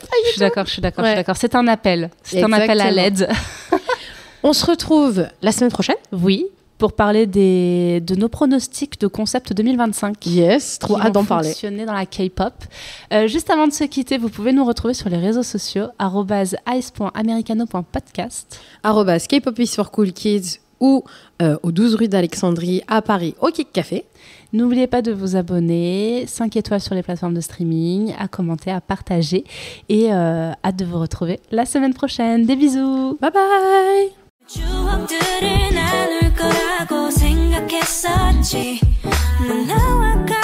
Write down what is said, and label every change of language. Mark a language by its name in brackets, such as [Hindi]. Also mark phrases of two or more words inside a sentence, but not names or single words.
[French] Je suis d'accord. C'est un appel. C'est un appel à l'aide. On se retrouve la semaine prochaine. Oui, pour parler de nos pronostics de concept 2025. Yes, trop hâte d'en parler. Fonctionner dans la K-pop. Juste avant de se quitter, vous pouvez nous retrouver sur les réseaux sociaux @ice.americano.podcast, @K-pop is for cool kids ou au 12 rue d'Alexandrie à Paris au Kick Café. N'oubliez pas de vous abonner, 5 étoiles sur les plateformes de streaming, à commenter, à partager et hâte de vous retrouver la semaine prochaine. Des bisous. Bye bye. [Korean] 추억들을 나눌 거라고 생각했었지. 넌 나와